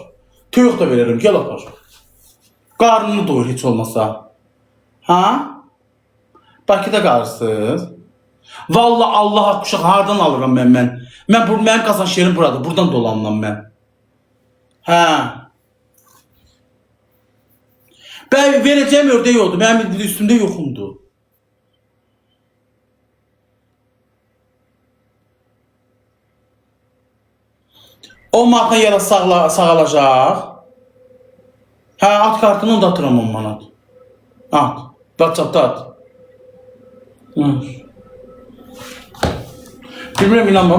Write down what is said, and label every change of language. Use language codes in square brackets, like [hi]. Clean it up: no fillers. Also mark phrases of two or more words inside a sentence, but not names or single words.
[az] Toyuq da verərəm gəl apar. Qarnını doyur heç olmasa. Ha? Bakıda qalırsınız. Vallahi Allah uşaq hardan alıram mən? Mənim qazanç yerim buradır. Buradan dolanıram mən. Hə. [tr] Ben vereceğim ördeği oldu. [az] Benim üstümde yoxumdu. O manatdan yara sağalacaq. Hə, at kartını da atıram 10 manat. At. WhatsApp'da at. Bilmirəm, inanmam.